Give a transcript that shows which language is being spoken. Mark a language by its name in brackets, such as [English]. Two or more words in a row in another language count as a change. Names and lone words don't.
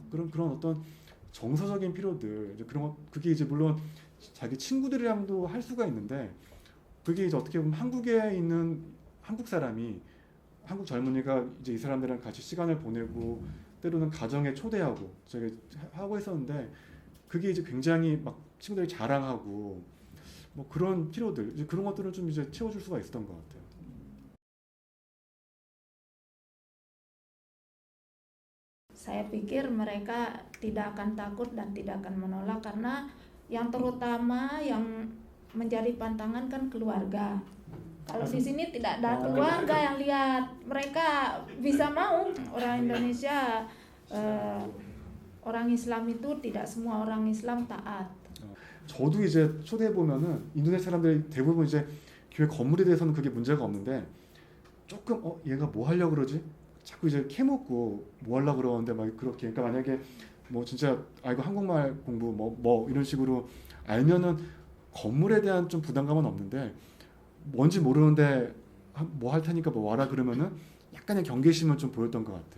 [Korean] 그런 어떤 정서적인 필요들 이제 그런 것 그게 이제 물론 자기 친구들이랑도 할 수가 있는데 그게 이제 어떻게 보면 한국에 있는 한국 사람이 한국 젊은이가 이제 이 사람들이랑 같이 시간을 보내고 때로는 가정에 초대하고 제가 하고 했었는데 그게 이제 굉장히 막 친구들이 자랑하고 뭐 그런 필요들 이제 그런 것들을 좀 이제 채워줄 수가 있었던 것 같아요. [Indonesian] Saya pikir mereka tidak akan takut dan tidak akan menolak karena yang terutama yang menjadi pantangan kan keluarga. Kalau di sini tidak ada keluarga yang lihat, mereka bisa mau orang Indonesia, orang Islam itu tidak semua orang Islam taat. [Korean] 저도 이제 초대해 보면은 인도네시아 사람들이 대부분 이제 교회 건물에 대해서는 그게 문제가 없는데 조금 얘가 뭐 하려고 그러지? 자꾸 이제 캐묻고 뭐 하려고 그러는데 막 그렇게 그러니까 만약에 뭐 진짜 이거 한국말 공부 뭐 이런 식으로 알면은 건물에 대한 좀 부담감은 없는데 뭔지 모르는데 뭐 할 테니까 뭐 와라 그러면은 약간의 경계심을 좀 보였던 것 같아요.